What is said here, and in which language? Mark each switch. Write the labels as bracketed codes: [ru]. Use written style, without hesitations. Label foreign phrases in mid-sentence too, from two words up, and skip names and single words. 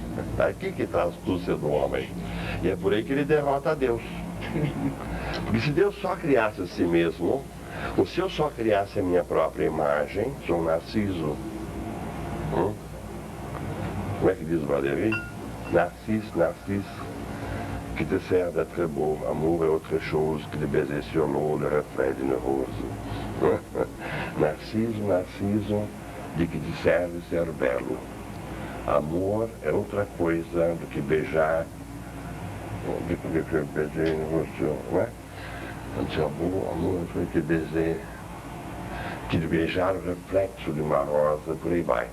[pt] Aqui que está a astúcia do homem. E é por aí que ele derrota a Deus. Porque se Deus só criasse a si mesmo, ou se eu só criasse a minha própria imagem, sou um narciso. Como é que diz o Valery? Narciso. [fr] qui te sert d'être beau. Amour est autre chose que de baiser sur l'eau le reflet d'une rose. [pt] Narciso, Narciso, de que te serve ser belo. Amor é outra coisa do que beijar, do que beijar no rosto, não é? Então, amor foi que beijar o reflexo de uma rosa, por aí vai.